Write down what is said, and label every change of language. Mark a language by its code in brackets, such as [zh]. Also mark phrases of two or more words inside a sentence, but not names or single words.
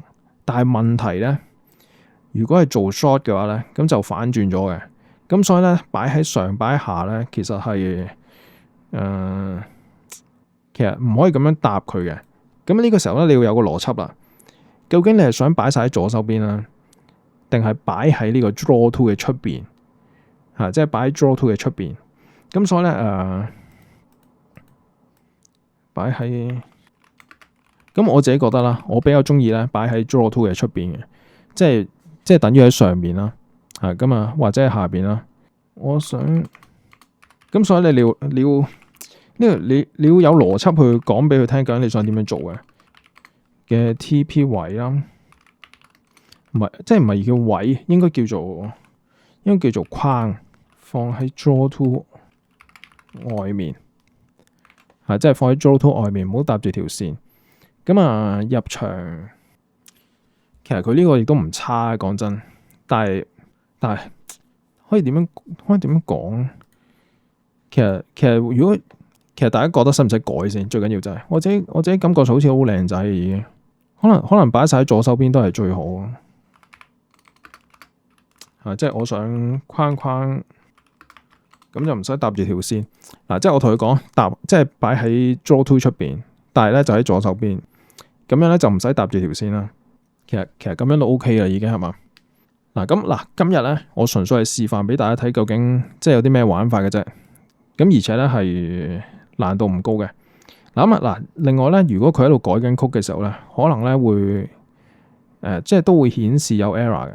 [yue] 但係問題咧，如果係做 short 嘅話咧，咁就反轉咗嘅。咁所以咧，擺喺上擺喺下咧，其實係其實唔可以咁樣搭佢嘅。咁呢個時候咧，你要有個邏輯啦。究竟你係想擺晒喺左手邊啦，定係擺喺呢個 [en] draw to [yue] 嘅出邊？即係擺喺 [en] draw to [yue] 嘅出邊。咁所以咧，擺喺咁我自己覺得啦，我比較中意咧擺喺 [en] draw to [yue] 嘅出邊嘅，即係等於喺上面啦，咁啊或者係下邊啦。我想咁，所以你要你要有邏輯去講俾佢聽，究竟你想點樣做嘅 TP 位啦，唔係叫位，應該叫做框，放喺 [en] draw to [yue] 外面，即係放喺 [en] draw to [yue] 外面，唔好搭住條線。咁啊入場，其實佢呢個亦都唔差，講真，但係可以點樣講？其實大家覺得使唔使改先？最緊要就係我自己感覺好似好靚仔嘅已經，可能擺晒喺左手邊都係最好即係我想框咁就唔使搭住條線。即係我同佢講即係擺喺 [en] draw to [yue] 出邊，但係咧就喺左手邊，咁樣咧就唔使搭住條線啦。其實咁樣都 OK 啦，已經係嘛？今日咧我純粹係示範俾大家睇，究竟即係有啲咩玩法嘅啫。咁而且咧係難度唔高嘅。另外咧，如果佢喺度改緊曲嘅時候咧，可能咧會即係都會顯示有 error 嘅。